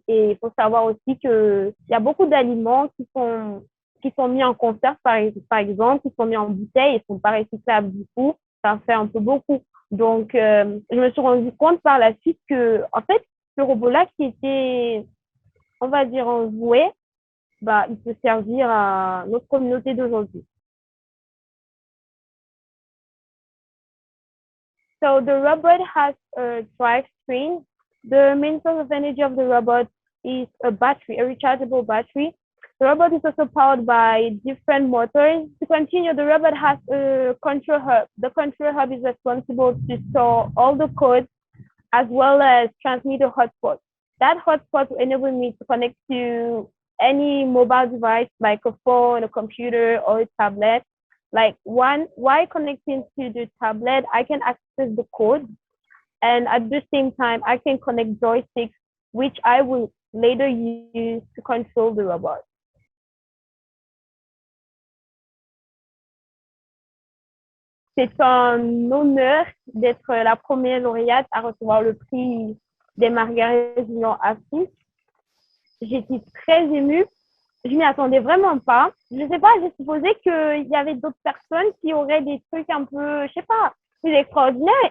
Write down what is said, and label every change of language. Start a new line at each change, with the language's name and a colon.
French: Et il faut savoir aussi qu'il y a beaucoup d'aliments qui sont mis en conserve, par exemple, qui sont mis en bouteille et ne sont pas recyclables. Du coup, ça fait un peu beaucoup. Donc, je me suis rendu compte par la suite que, en fait, ce robot-là qui était, on va dire, en jouet, il peut servir à notre communauté d'aujourd'hui.
English: So the robot has a drive screen. The main source of energy of the robot is a battery, a rechargeable battery. The robot is also powered by different motors. To continue, the robot has a control hub. The control hub is responsible to store all the code as well as transmit a hotspot. That hotspot will enable me to connect to any mobile device like a phone, a computer, or a tablet. Like while connecting to the tablet, I can access the code, and at the same time, I can connect joysticks, which I will later use to control the robot.
French: C'est un honneur d'être la première lauréate à recevoir le prix des Margaret Union Afrique. J'étais très émue. Je m'y attendais vraiment pas. Je sais pas, j'ai supposé qu'il y avait d'autres personnes qui auraient des trucs un peu, je sais pas, plus extraordinaires.